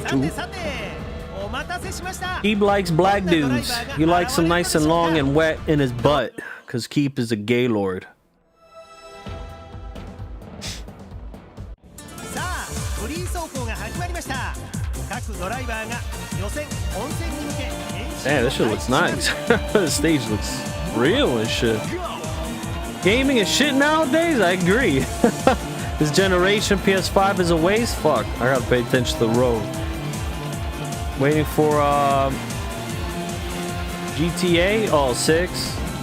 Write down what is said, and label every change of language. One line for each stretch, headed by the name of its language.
Japanese: さてお待たせしました。
English: Keep likes black dudes. He likes them nice and long and wet in his butt. Cause Keep is a gay lord.
Japanese: さあフリー走行が始まりました。各ドライバーが予選本戦に向け
English: Man, this shit looks nice. The stage looks real and shit. Gaming is shit nowadays? I agree. This generation PS5 is a waste? Fuck. I gotta pay attention to the road. Waiting for GTA? Oh, 6.